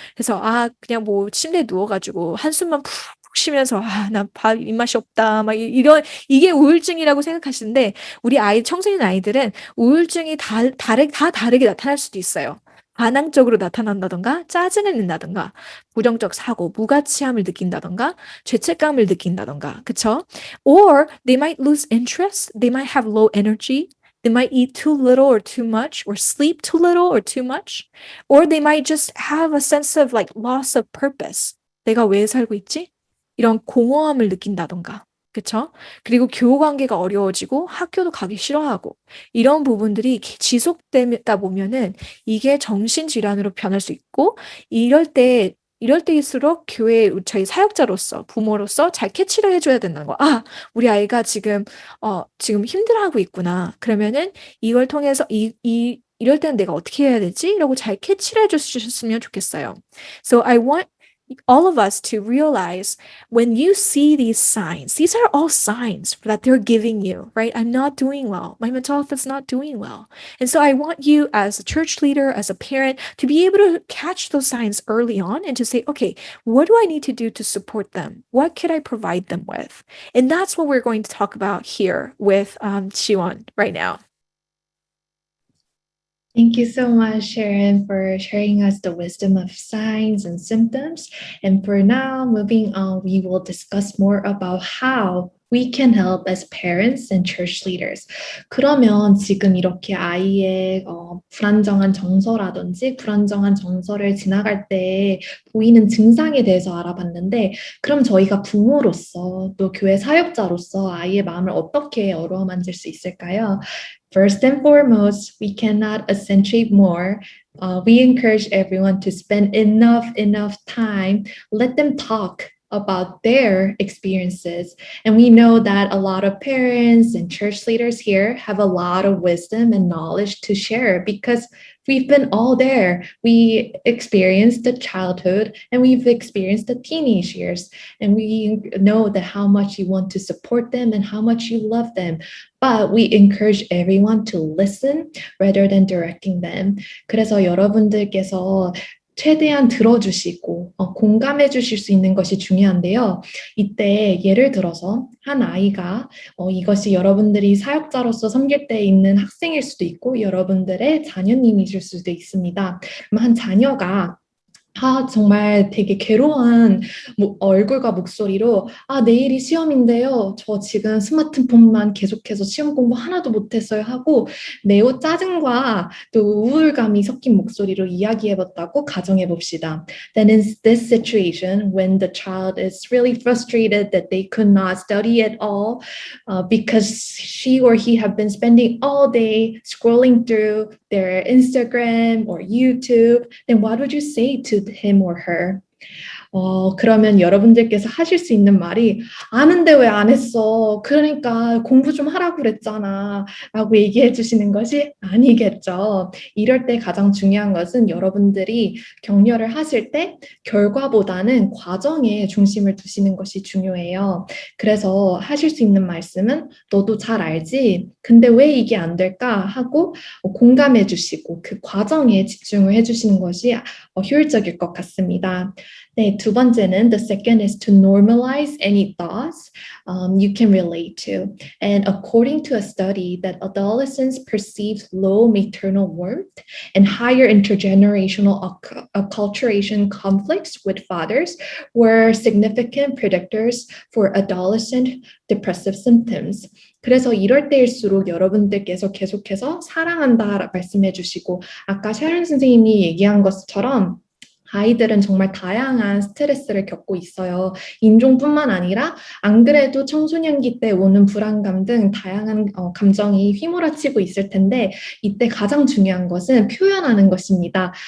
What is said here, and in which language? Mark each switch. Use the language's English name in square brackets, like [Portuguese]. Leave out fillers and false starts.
[Korean] 그래서 그냥 뭐 침대에 누워가지고 한숨만 푹 쉬면서 나 밥 입맛이 없다 막 이게 우울증이라고 생각하시는데 우리 청소년 아이들은 우울증이 다 다르게 나타날 수도 있어요. 반항적으로 나타난다던가 짜증을 낸다던가 부정적 사고, 무가치함을 느낀다던가 죄책감을 느낀다던가, 그쵸? [English] Or they might lose interest, they might have low energy, they might eat too little or too much, or sleep too little or too much, or they might just have a sense of loss of purpose. [Korean] 내가 왜 살고 있지? 이런 공허함을 느낀다던가. 그쵸? 그리고 교우 관계가 어려워지고 학교도 가기 싫어하고 이런 부분들이 지속되다 보면은 이게 정신질환으로 변할 수 있고 이럴 때일수록 저희 사역자로서 부모로서 잘 캐치를 해줘야 된다는 거. 우리 아이가 지금 힘들어하고 있구나. 그러면은 이걸 통해서 이럴 때는 내가 어떻게 해야 되지? 라고 잘 캐치를 해주셨으면 좋겠어요. [English] So I want all of us to realize when you see these signs, these are all signs that they're giving you, right? I'm not doing well. My mental health is not doing well. And so I want you as a church leader, as a parent, to be able to catch those signs early on and to say, okay, what do I need to do to support them? What could I provide them with? And that's what we're going to talk about here with Shiwon right now. Thank you so much, Sharon, for sharing us the wisdom of signs and symptoms. And for now, moving on, we will discuss more about how we can help as parents and church leaders. [Korean] 그러면 지금 이렇게 아이의 불안정한 정서라든지 불안정한 정서를 지나갈 때 보이는 증상에 대해서 알아봤는데 그럼 저희가 부모로서 또 교회 사역자로서 아이의 마음을 어떻게 어루만질 수 있을까요? [English] First and foremost, we cannot accentuate more. We encourage everyone to spend enough time. Let them talk about their experiences. And we know that a lot of parents and church leaders here have a lot of wisdom and knowledge to share because we've been all there. We experienced the childhood and we've experienced the teenage years. And we know that how much you want to support them and how much you love them. But we encourage everyone to listen rather than directing them. [Korean] 그래서 여러분들께서 최대한 들어주시고 공감해 주실 수 있는 것이 중요한데요. 이때 예를 들어서 한 아이가 이것이 여러분들이 사역자로서 섬길 때 있는 학생일 수도 있고 여러분들의 자녀님이실 수도 있습니다. 그럼 한 자녀가 정말 되게 괴로운 얼굴과 목소리로 내일이 시험인데요. 저 지금 스마트폰만 계속해서 시험 공부 하나도 못했어요 하고 매우 짜증과 또 우울감이 섞인 목소리로 이야기해봤다고 가정해봅시다. [English] Then in this situation, when the child is really frustrated that they could not study at all because she or he have been spending all day scrolling through their Instagram or YouTube, then what would you say to him or her? [Korean] 그러면 여러분들께서 하실 수 있는 말이 아는데 왜 안 했어? 그러니까 공부 좀 하라고 그랬잖아 라고 얘기해 주시는 것이 아니겠죠. 이럴 때 가장 중요한 것은 여러분들이 격려를 하실 때 결과보다는 과정에 중심을 두시는 것이 중요해요. 그래서 하실 수 있는 말씀은 너도 잘 알지? 근데 왜 이게 안 될까? 하고 공감해 주시고 그 과정에 집중을 해주시는 것이 효율적일 것 같습니다. 네, 두 번째는 [English] the second is to normalize any thoughts you can relate to. And according to a study that adolescents perceive low maternal worth and higher intergenerational acculturation conflicts with fathers were significant predictors for adolescent depressive symptoms. [Korean] 그래서 이럴 때일수록 여러분들께서 계속해서 사랑한다 말씀해 주시고 아까 샤론 선생님이 얘기한 것처럼 아이들은 정말 다양한 스트레스를 겪고 있어요. 인종뿐만 아니라 안 그래도 청소년기 때 오는 불안감 등 다양한 감정이 휘몰아치고 있을 텐데 이때 가장 중요한 것은 표현하는 것입니다.